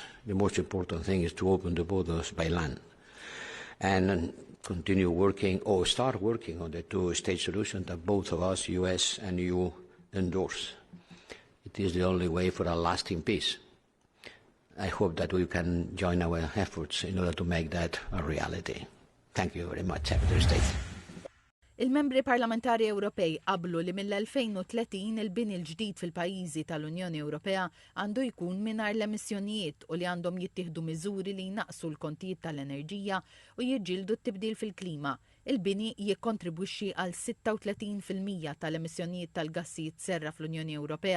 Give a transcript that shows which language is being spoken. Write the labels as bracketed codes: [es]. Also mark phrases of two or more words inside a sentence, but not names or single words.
[en] The most important thing is to open the borders by land and continue working or start working on the two-state solution that both of us, US and EU, endorse. It is the only way for a lasting peace. I hope that we can join our efforts in order to make that a reality. Thank you very much, Secretary of State. [mt] Il-membri parlamentari Ewropej qablu li mill-2030 il-bini l-ġdid fil-pajjiżi tal-Unjoni Ewropea għandu jkun mingħajr l-emissjonijiet u li għandhom jittieħdu miżuri li jnaqsu l-kontijiet tal-enerġija u jiġġieldu t-tibdil fil-klima. Il-bini jikkontribwixxi għal 36% tal-emissjonijiet tal-gassijiet serra fl-Unjoni Ewropea.